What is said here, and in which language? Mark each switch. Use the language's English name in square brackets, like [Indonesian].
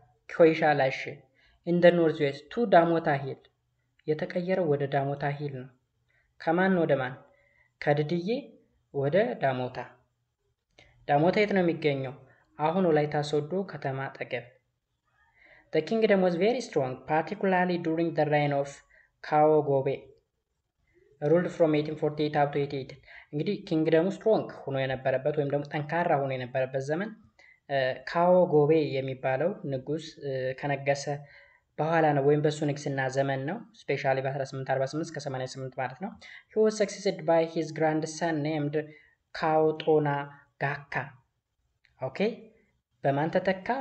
[English] ኮይሻ ላሽ ኢን ደ ኖርዝ ዌስት ቱ ዳሞታ ሂል [Amharic] የተቀየረው ወደ ዳሞታ ሂል ነው። ከማን ወደ ማን? ከድድዬ ወደ ዳሞታ። ዳሞታ የት ነው የሚገኘው? አሁን ወላይታ ሶዶ ከተማ አጠገብ። [English] The kingdom was very strong, particularly during the reign of Kao Gobe, ruled from 1848 up to 1880. [Amharic] እንግዲህ ኪንግደሙ ስትሮንግ ሆኖ የነበረበት ወይም ደግሞ ጠንካራ ሆኖ የነበረበት ዘመን ካኦ ጎቤ የሚባለው ንጉስ ከነገሰ በኋላ ነው ወይም በሱ ንግስና ዘመን ነው። ስፔሻሊ በ1848 እስከ 88 ማለት ነው። [English] he was succeeded by his grandson named [Amharic] ካኦጦና ጋካ። ኦኬ በማን ተተካ?